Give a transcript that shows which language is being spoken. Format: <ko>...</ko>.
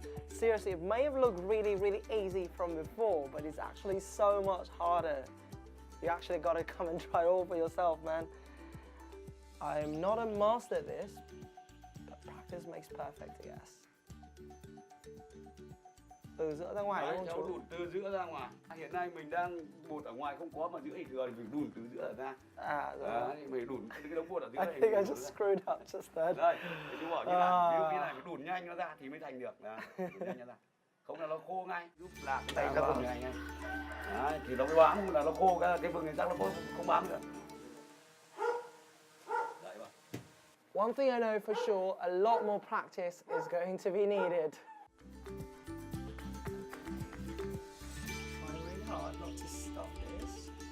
<en>Seriously, it may have looked really, really easy from before, but it's actually so much harder. You actually got to come and try it all for yourself, man. I'm not a master at this, but practice makes perfect, I guess.</en> <vi>Từ giữa ra ngoài Đấy, đúng cháu không chú? đùn từ giữa ra ngoài. Hiện nay mình đang bột ở ngoài không có mà giữa thì thừa thì mình đùn từ giữa ra. À rồi. Đấy, mình đùn cái đống bột ở giữa</vi> <en>I</en> <vi>này.</vi> <en>think I just screwed up just then.</en> <vi>Đây, để chú bảo như này, ví dụ như này phải đùn nhanh nó ra thì mới thành được. Đấy, đùn nhanh nó ra. Không là nó khô ngay, giúp lạc cái Đây, ra vào này ngay. Đấy, thì nó mới bám, là nó khô cái vừng này chắc nó không bám nữa. Đấy vào.</vi> <en>One thing I know for sure, a lot more practice is going to be needed. Trying really hard not to stop this.</en>